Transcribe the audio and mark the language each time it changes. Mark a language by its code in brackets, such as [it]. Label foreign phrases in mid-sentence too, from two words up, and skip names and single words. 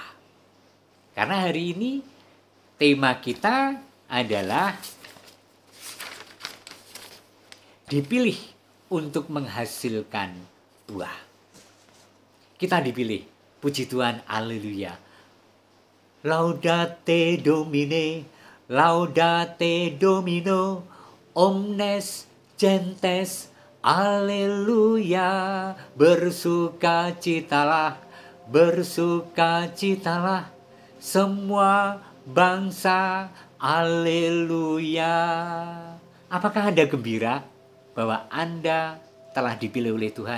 [id] Karena hari ini tema kita adalah dipilih untuk menghasilkan buah. Kita dipilih. Puji Tuhan, haleluya. [la] Laudate Domine, laudate Domino, omnes gentes, [id] haleluya. Bersukacitalah, bersukacitalah semua bangsa, haleluya. Apakah Anda gembira bahwa Anda telah dipilih oleh Tuhan?